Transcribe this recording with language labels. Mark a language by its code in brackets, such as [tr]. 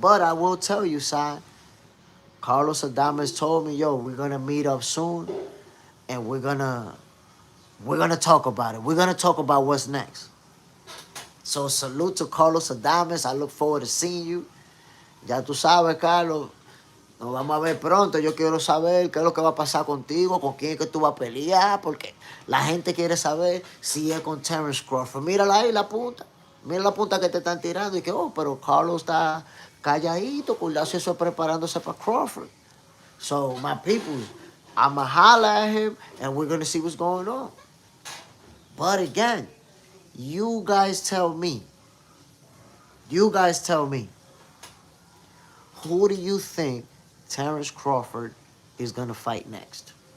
[en] But I will tell you, son. Carlos Adames told me, yo, we're gonna meet up soon and we're gonna talk about it. We're gonna talk about what's next. So salute to Carlos Adames. I look forward to seeing you. [es] Ya tú sabes, Carlos. Nos vamos a ver pronto. Yo quiero saber qué es lo que va a pasar contigo, con quién es que tú vas a pelear, porque la gente quiere saber si es con Terence Crawford. Mírala ahí, la punta. Mira la punta que te están tirando y que, oh, pero Carlos está calladito, cuidado, eso preparándose para Crawford. [en] So, my people, I'ma holler at him and we're going to see what's going on. But again, you guys tell me, who do you think Terence Crawford is going to fight next?